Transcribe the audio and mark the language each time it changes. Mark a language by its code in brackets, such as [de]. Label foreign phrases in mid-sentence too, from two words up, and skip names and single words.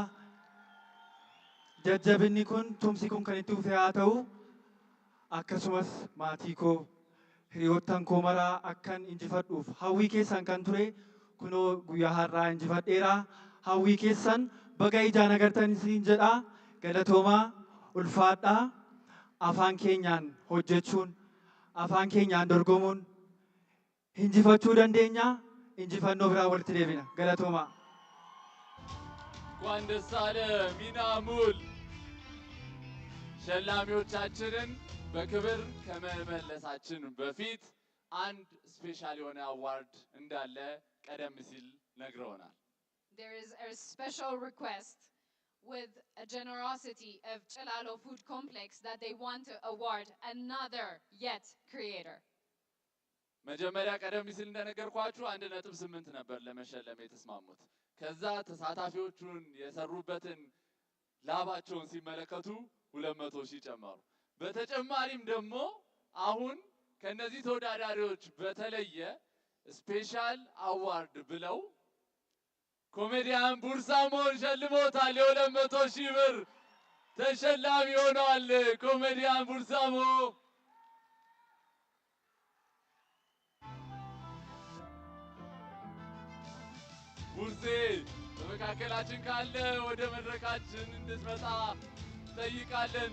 [om] Jajjabinni kun tumsi kun kan itti dhufe haa ta'u akkasumas maatii koo hiriyoottan koo maraa akkan injifadhuuf hawwii keessan kan ture kunoo guyyaa har'aa injifadheera. Hawwii keessan baga ijaan agartan isin jedha. Galatoomaa ulfaadhaa. Afaan keenyaan hojjechuun afaan keenyaan dorgomuun injifachuu dandeenya. Injifannoo biraa walitti deebina. Galatoomaa. [am] እንኳን ደስ አለ ሚናሙል። ሸላሚዎቻችንን በክብር ከመመለሳችን በፊት አንድ ስፔሻል የሆነ አዋርድ እንዳለ ቀደም ሲል ነግረውናል። [en] There is a special request with a generosity of Chilalo Food Complex that they want to award another yet creator. [am] መጀመሪያ ቀደም ሲል እንደነገርኳችሁ 1.8 ነበር ለመሸለም የተስማሙት። ከዛ ተሳታፊዎቹን የሰሩበትን ላባቸውን ሲመለከቱ 200,000 ጨመሩ። በተጨማሪም ደግሞ አሁን ከነዚህ ተወዳዳሪዎች በተለየ [en] special award [am] ብለው ኮሜዲያን ቡርሳሞን ሸልሞታል። የ200,000 ብር ተሸላሚ ሆኗል ኮሜዲያን ቡርሳሞ። ቡርሴ በመካከላችን ካለ ወደ መድረካችን እንድትመጣ ጠይቃለን።